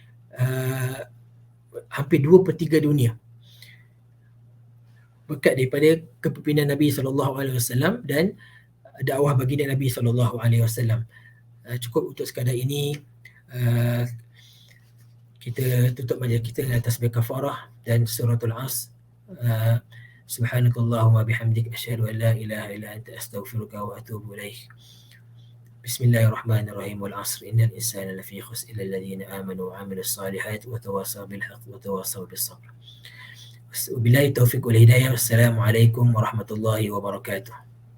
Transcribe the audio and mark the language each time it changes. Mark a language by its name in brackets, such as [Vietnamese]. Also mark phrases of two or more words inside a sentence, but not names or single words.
[Malay] hampir 2/3 dunia berkat daripada kepimpinan Nabi [Arabic] صلى الله عليه وسلم [Malay] dan dakwah baginda Nabi [Arabic] صلى الله عليه وسلم. [Malay] Cukup untuk sekadar ini. Kita tutup majlis kita dengan tasbih kafarah dan suratul Asr. [Arabic] سبحانك اللهم بحمدك أشهد أن لا إله إلا أنت أستغفرك وأتوب إليك. بسم الله الرحمن الرحيم. والعصر إن الإنسان لفي خسر إلا الذين آمنوا وعملوا الصالحات وتواصوا بالحق وتواصوا بالصبر. وبالله التوفيق والهداية. والسلام عليكم ورحمة الله وبركاته.